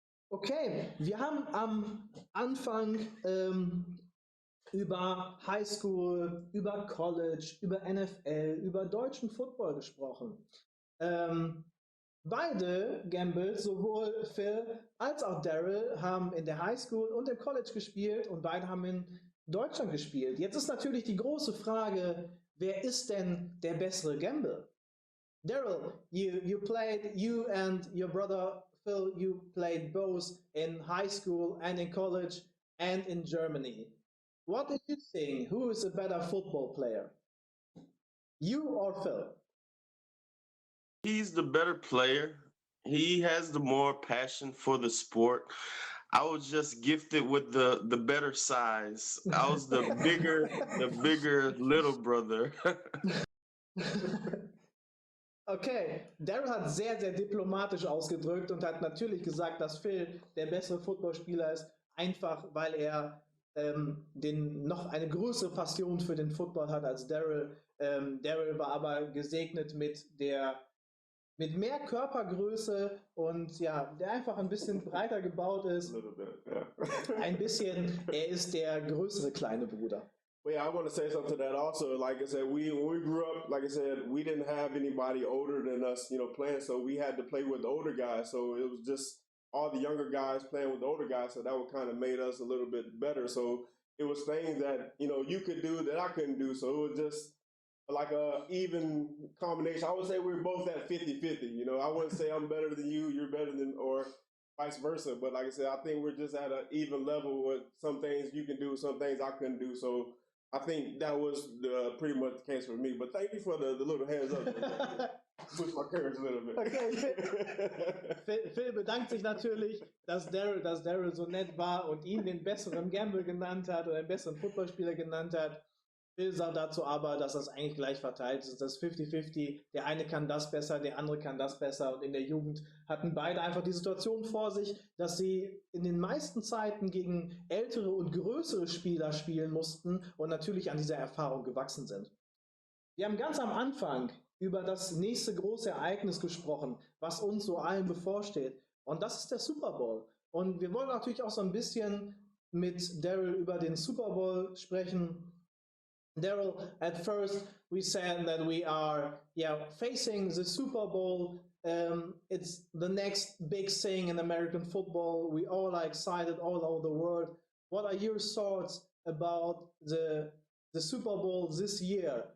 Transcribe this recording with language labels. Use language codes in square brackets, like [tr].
[de] Okay, wir haben am Anfang über Highschool, über College, über NFL, über deutschen Football gesprochen. Beide Gamble, sowohl Phil als auch Darryl, haben in der Highschool und im College gespielt und beide haben in Deutschland gespielt. Jetzt ist natürlich die große Frage, wer ist denn der bessere Gamble? [en] Darryl, you and your brother Phil, you played both in high school and in college and in Germany. What do you think? Who is a better football player? You or Phil? He's the better player. He has the more passion for the sport. I was just gifted with the better size. I was the bigger little brother. [de] Okay, Darryl hat sehr, sehr diplomatisch ausgedrückt und hat natürlich gesagt, dass Phil der bessere Footballspieler ist, einfach weil er noch eine größere Passion für den Football hat als Darryl. Darryl war aber gesegnet mit mehr Körpergröße und ja, der einfach ein bisschen breiter gebaut ist. Ein bisschen, er ist der größere kleine Bruder. [en] Well, yeah, I want to say something to that also. Like I said, when we grew up, like I said, we didn't have anybody older than us, playing. So we had to play with the older guys. So it was just all the younger guys playing with the older guys. So that would kind of made us a little bit better. So it was things that, you could do that I couldn't do. So it was just like a even combination. I would say we were both at 50-50. I wouldn't say I'm better than you, you're better than, or vice versa. But like I said, I think we're just at an even level with some things you can do, some things I couldn't do. So I think that was pretty much the case for me. But thank you for the little hands up. Push my courage a little bit. [de] Okay, Phil bedankt sich natürlich, dass Darryl so nett war und ihn den besseren Gamble genannt hat oder den besseren Footballspieler genannt hat. Phil sagt dazu aber, dass das eigentlich gleich verteilt ist. Das ist 50-50. Der eine kann das besser, der andere kann das besser. Und in der Jugend hatten beide einfach die Situation vor sich, dass sie in den meisten Zeiten gegen ältere und größere Spieler spielen mussten und natürlich an dieser Erfahrung gewachsen sind. Wir haben ganz am Anfang über das nächste große Ereignis gesprochen, was uns so allen bevorsteht. Und das ist der Super Bowl. Und wir wollen natürlich auch so ein bisschen mit Darryl über den Super Bowl sprechen. [en] Darryl, at first we said that we are facing the Super Bowl. It's the next big thing in American football. We all are excited all over the world. What are your thoughts about the Super Bowl this year?